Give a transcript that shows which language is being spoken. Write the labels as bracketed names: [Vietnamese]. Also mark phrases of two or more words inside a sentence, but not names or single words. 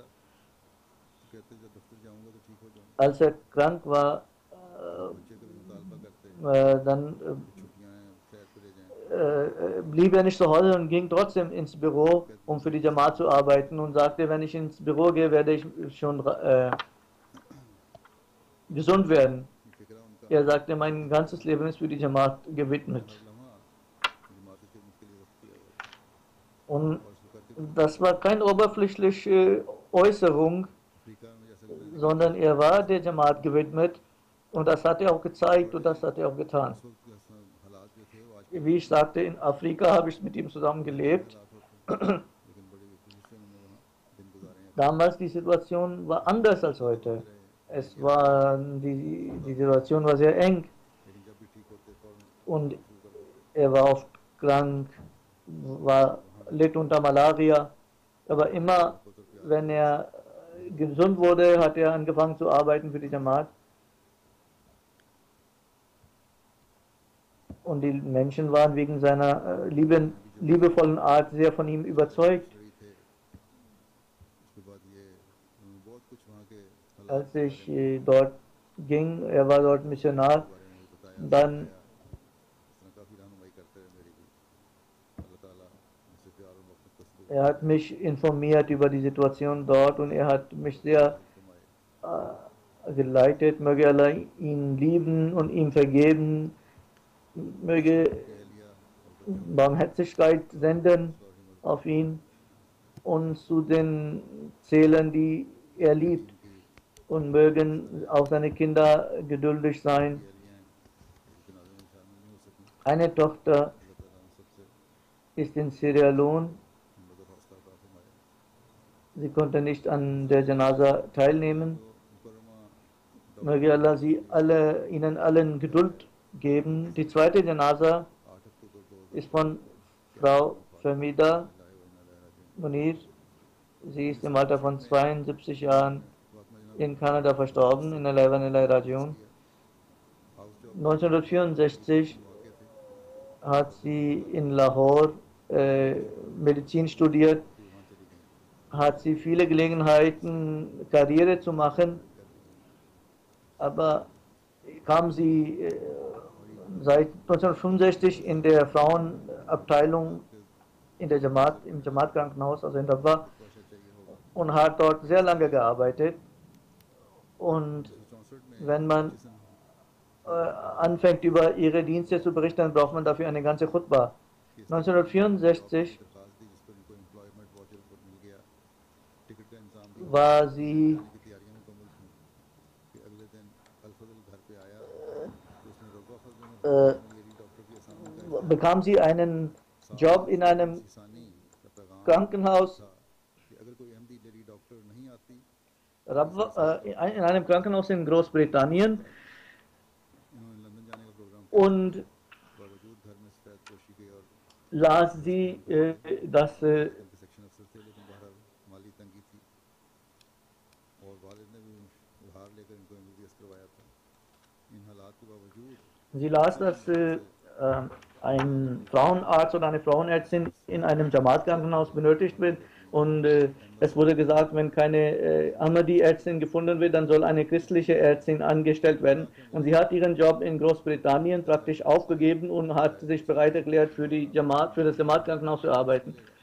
[German] Als er krank war, dann blieb er nicht zu Hause und ging trotzdem ins Büro, um für die Jamaat zu arbeiten und sagte, wenn ich ins Büro gehe, werde ich schon gesund werden. [Urdu] فقرہ ان کا [German] Er sagte, mein ganzes Leben ist für die Jamaat gewidmet. [Urdu] ہر لمحہ جماعت کی خدمت کے لیے وقت دیا ہوا ہے [German] Und [Urdu] اور اس کو کرتے [German] das war keine oberflächliche Äußerung, [Urdu] افریقہ میں جیسے گزرنے [German] sondern er war der Jamaat gewidmet und das hat er auch gezeigt und das hat er auch getan. [Urdu] اس وقت کے حالات جو تھے وہ آج کے [German] Wie ich sagte, in Afrika habe ich mit ihm zusammen gelebt. [Urdu] حالات ہوتے لیکن بڑی خوشی سے انہوں نے وہاں دن گزارے ہیں [German] Damals die Situation war anders als heute. Es war, die Situation war sehr eng [Urdu] لیکن جب بھی ٹھیک ہوتے فوراً [German] und [Urdu] شروع کر دیتے [German] er war oft krank, litt unter Malaria. Aber immer, wenn er gesund wurde, hat er angefangen zu arbeiten für die Jamaat. Und die Menschen waren wegen seiner liebevollen Art sehr von ihm überzeugt. [Urdu] شریر تھے اس کے بعد یہ انہوں نے بہت کچھ وہاں کے حالات [German] Als ich dort ging, er war dort Missionar, [Urdu] کے بارے میں بھی بتایا [German] dann [Urdu] اس طرح کافی رہنمائی کرتے رہے میری بھی اللہ تعالیٰ ان سے پیار اور محبت کا سلوک [German] er hat mich informiert über die Situation dort und er hat mich sehr [Urdu] فرمائے [German] geleitet. Möge Allah ihn lieben und ihm vergeben, möge [Urdu] کہہ لیا اور [German] Barmherzigkeit senden auf ihn und zu den zählen, die er liebt. Und mögen auch seine Kinder geduldig sein. [Urdu] کہہ لیا ہیں جنازے میں شامل نہیں ہو سکی [German] Eine Tochter [Urdu] اللہ تعالیٰ ان سب سے [German] ist in Sierra Leone. [Urdu] ہمت اور حوصلہ عطا فرمائے [German] Sie konnte nicht an der Janaza teilnehmen. [Urdu] تو مکرمہ [German] Möge Allah ihnen allen Geduld geben. Die zweite Janaza [Urdu] 8 اکتوبر 2000 [German] ist von Frau Famida लाए व इन्ना Munir. Sie ist im Alter von 72 Jahren [Urdu] وہ اپنا [German] in Kanada verstorben, in der Levanelai Rajon. [English] house job [Urdu] 1964 موقعے تھے [German] hat sie in Lahore Medizin studiert, [Urdu] کہ وہاں چلی گئی [German] hat sie viele Gelegenheiten, Karriere zu machen, aber kam sie seit 1965 in der Frauenabteilung in der Jamaat, im Jamaat-Krankenhaus, also in Rabwa, [Urdu] تو اچھا چاہیے ہوگا [German] und hat dort sehr lange gearbeitet. Und [Urdu] 1964 میں [German] wenn man [Urdu] جس [German] anfängt, über ihre Dienste zu berichten, dann braucht man dafür eine ganze Khutbah. [Urdu] 1964 درخواست دی جس پر ان کو [English] employment voucher [Urdu] پر مل گیا ٹکٹ کا انتظام بھی [German] war sie [Urdu] جانے کی تیاریاں مکمل تھیں کہ اگلے دن الفضل گھر پے آیا تو اس نے ربوہ فضل میں [English] lady doctor [Urdu] کی اسامی کا [German] bekam sie einen Job in einem [Urdu] انسانی کا پیغام [German] Krankenhaus, [Urdu] تھا کہ اگر کوئی احمدی [English] lady doctor [Urdu] نہیں آتی [German] in einem Krankenhaus in Großbritannien [Urdu] انہوں نے لندن جانے کا پروگرام [German] und [Urdu] باوجود گھر میں سفید پوشی کے اور [German] las sie, dass [Urdu] کے [English] section officer [Urdu] تھے لیکن بہرحال مالی تنگی تھی اور والد نے بھی ادھار لے کر ان کو ایم بی بی ایس کروایا تھا ان حالات کے باوجود [German] sie las, dass ein Frauenarzt oder eine Frauenärztin in einem Jamaat-Krankenhaus benötigt wird. Und es wurde gesagt, wenn keine Ahmadi-Ärztin gefunden wird, dann soll eine christliche Ärztin angestellt werden. Und sie hat ihren Job in Großbritannien praktisch aufgegeben und hat sich bereit erklärt, für das Jamaat-Krankenhaus zu arbeiten.